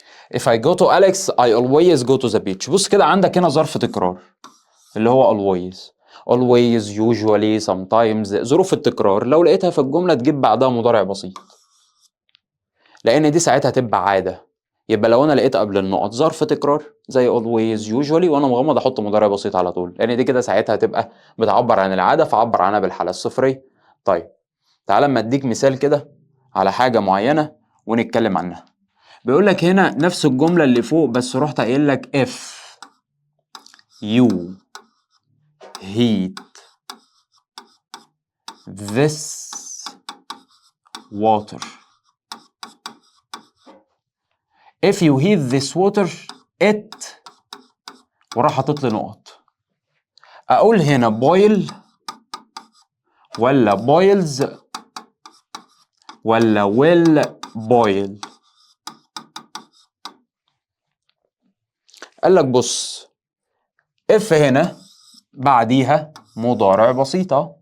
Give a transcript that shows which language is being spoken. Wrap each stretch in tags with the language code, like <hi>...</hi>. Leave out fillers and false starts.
<en>if I go to Alex I always go to the beach.</en> <ar>بص كده عندك هنا ظرف تكرار اللي هو</ar> <en>always usually sometimes.</en> <ar>ظروف التكرار لو لقيتها في الجملة تجيب بعدها مضارع بسيط لأن دي ساعتها تبقى عادة. يبقى لو أنا لقيت قبل النقط ظرف تكرار زي</ar> <en>always usually</en> <ar>وأنا مغمض أحط مضارع بسيط على طول لأن دي كده ساعتها تبقى بتعبر عن العادة فعبر عنها بالحالة الصفرية. طيب تعال اما اديك مثال كده على حاجة معينة ونتكلم عنها. بيقول لك هنا نفس الجملة اللي فوق بس رحت قايل لك</ar> <en>if you heat this water. if you heat this water it</en> <ar>وراح حاطط لي نقط. اقول هنا boil ولا boils ولا</ar> <en>will boil؟</en> <ar>قال لك بص if هنا بعديها مضارع بسيطة.</ar>